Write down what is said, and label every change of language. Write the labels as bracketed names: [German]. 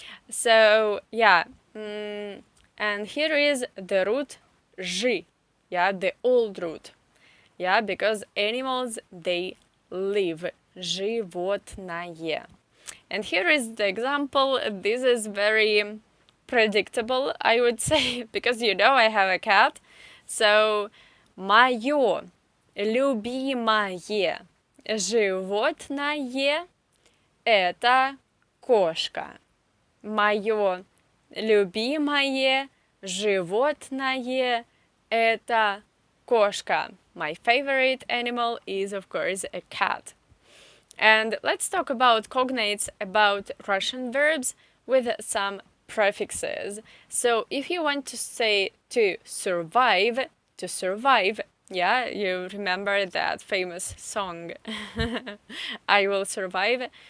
[English] So yeah, and here is the root жи, yeah, the old root. Yeah, because animals, they live. Животное. And here is the example. This is very predictable, I would say, because you know I have a cat. [Russian] So, моё любимое животное – это кошка. Моё любимое животное – это кошка. [English] My favorite animal is, of course, a cat. And let's talk about cognates, about Russian verbs with some prefixes. So if you want to say to survive, yeah, you remember that famous song, I will survive.